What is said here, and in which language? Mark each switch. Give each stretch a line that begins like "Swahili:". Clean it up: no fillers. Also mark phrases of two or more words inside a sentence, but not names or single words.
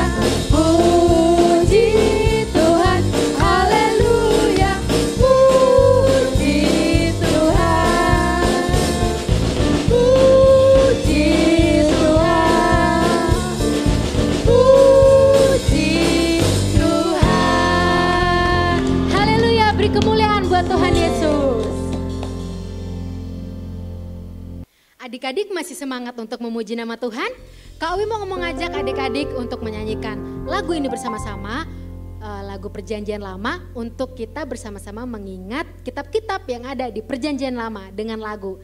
Indonesian: Puji Tuhan, haleluya. Puji Tuhan. Puji Tuhan. Puji Tuhan. Haleluya, beri kemuliaan buat Tuhan Yesus. Adik-adik masih semangat untuk memuji nama Tuhan? Kak Owi mau ngajak adik-adik untuk menyanyikan lagu ini bersama-sama, lagu Perjanjian Lama, untuk kita bersama-sama mengingat kitab-kitab yang ada di Perjanjian Lama dengan lagu.